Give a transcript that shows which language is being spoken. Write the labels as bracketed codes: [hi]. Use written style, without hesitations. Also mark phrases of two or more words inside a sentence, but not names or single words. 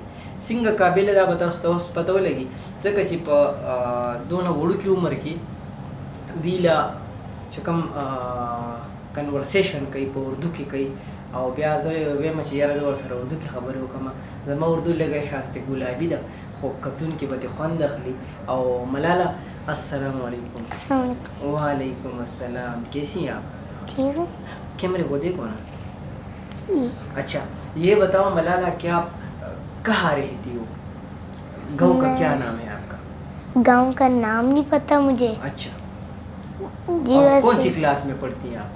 [ps] څنګه قابله ده به تاسو ته اوس پته ولګي، ځکه چې په دونه وړوکي عمر کې دوی له چې کوم کنورسیشن کوي په اردو کې کوي او بیا زه ویم چې یاره زه ورسره اردو کې خبرې وکړم. زما اردو لږه شاید ګلابي ده خو کتونکي به دې خوند اخلي. او ملاله [ar] السلام علیکم. السلام علیکم. وعلیکم السلام. [ur] کیسی ہیں آپ؟ ٹھیک ہوں. کیمرے کو دیکھو نا. اچھا یہ بتاؤ ملالہ، کیا آپ کہاں رہتی ہو? گاؤں کا کیا نام ہے آپ کا? گاؤں کا نام نہیں پتا مجھے अच्छा, जी। और वैसे کون سی کلاس میں پڑھتی ہیں آپ?